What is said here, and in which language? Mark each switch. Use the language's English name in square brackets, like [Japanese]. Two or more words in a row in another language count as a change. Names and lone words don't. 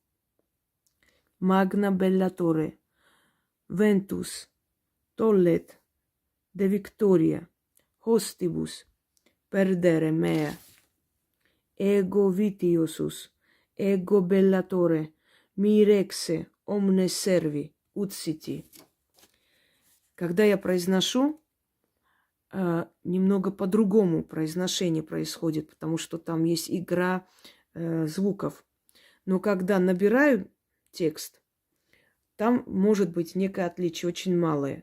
[Latin] Magna bellatore. Ventus. Tollet. De victoria. Hostibus. Perdere mea. Ego vitiosus. Ego bellatore. Mirexe. Omne servi. Utsiti. [Russian] Когда я произношу, немного по-другому произношение происходит, потому что там есть игра звуков. Но когда набираю текст, там может быть некое отличие, очень малое.